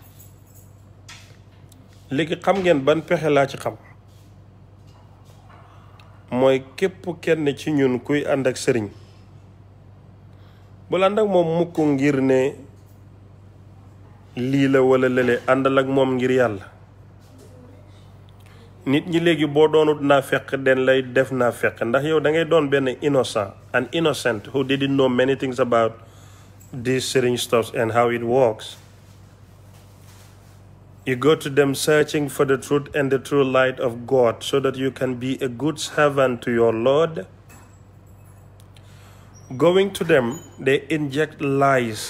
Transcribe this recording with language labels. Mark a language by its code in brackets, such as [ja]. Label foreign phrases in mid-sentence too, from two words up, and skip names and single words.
[wo] léegi xam ngeen ban pexe laa ci xam mooy képp kenn ci ñun kuy ànd ak sëriñ bu la ànd ak moom mukk ngir ne lii la wala lële, àndal ak moom ngir yàlla. nit ñi léegi boo doonut naa fekk den lay def naa fekk ndax yow da ngay doon benn [en] an innocent who didn't know many things about this sëriñ stuff and how it works. You go to them searching for the truth and the true light of God so that you can be a good servant to your Lord. Going to them, they inject lies.